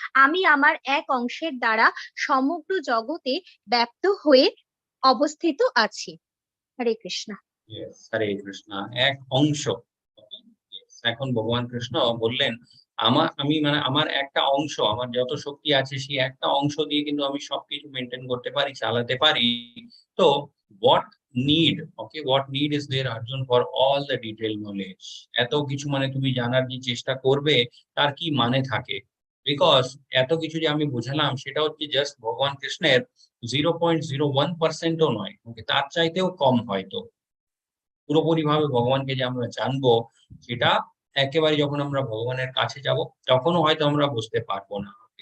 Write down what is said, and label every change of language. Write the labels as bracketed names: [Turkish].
[Bangla] আমি আমার এক অংশের দ্বারা সমগ্র জগতে ব্যাপ্ত হয়ে অবস্থিত আছি। হরে কৃষ্ণ। হরে কৃষ্ণ, এক অংশ। এখন ভগবান কৃষ্ণ বললেন আমি মানে আমার একটা অংশ, আমার যত শক্তি আছে সেই একটা অংশ দিয়ে কিন্তু আমি সবকিছু মেনটেন করতে পারি, চালাতে পারি। তো [English] what need, okay, what need is there Arjun for all the detailed knowledge? [Bangla] এত কিছু মানে তুমি জানার যে চেষ্টা করবে তার কি মানে থাকে? বিকজ এত কিছু যে আমি বুঝালাম সেটা হচ্ছে জাস্ট ভগবান কৃষ্ণের 0.01%ও নয়, তার চাইতেও কম। হয়তো পুরোপুরি ভাবে ভগবানকে যে আমরা জানবো সেটা একেবারে যখন আমরা ভগবানের কাছে যাব তখনও হয়তো আমরা বুঝতে পারবো না।